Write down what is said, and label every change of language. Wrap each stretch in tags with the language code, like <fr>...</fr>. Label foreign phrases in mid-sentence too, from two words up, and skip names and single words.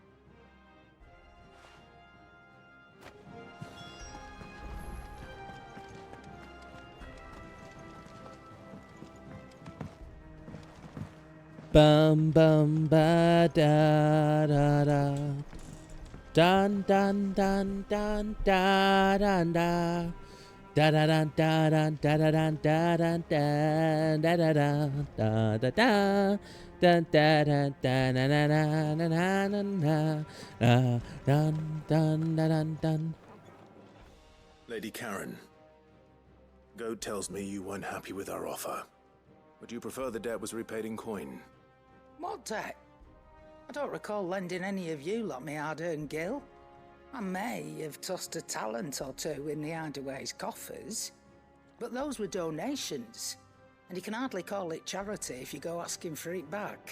<en>Bum bum ba da da da. Dun dun dun dun da dun da. Da da da da da da da da da da da da da da da da da. Dun da da da na na na na na na na dun dun da dun dun. Lady Karen, Goad tells me you weren't happy with our offer. Would you prefer the debt was repaid in coin? What debt? I don't recall lending any of you lot me hard-earned gil. I may have tossed a talent or two in the Hideaway's coffers, but those were donations, and you can hardly call it charity if you go asking for it back.</en>